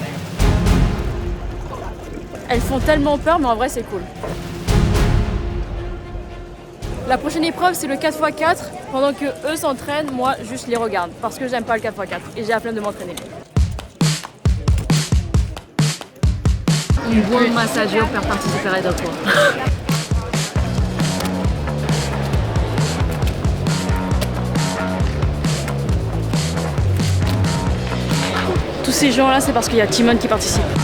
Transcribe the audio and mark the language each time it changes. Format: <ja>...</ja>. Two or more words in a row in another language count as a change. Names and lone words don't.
<fr>Elles font tellement peur, mais en vrai c'est cool. La prochaine épreuve c'est le 4x4. Pendant que eux s'entraînent, moi juste les regarde parce que j'aime pas le 4x4 et j'ai la flemme de m'entraîner.</fr> <it>Un buon massaggio per partecipare dopo.</it> <fr>Tous ces gens là, c'est parce qu'il y a Timon qui participe.</fr>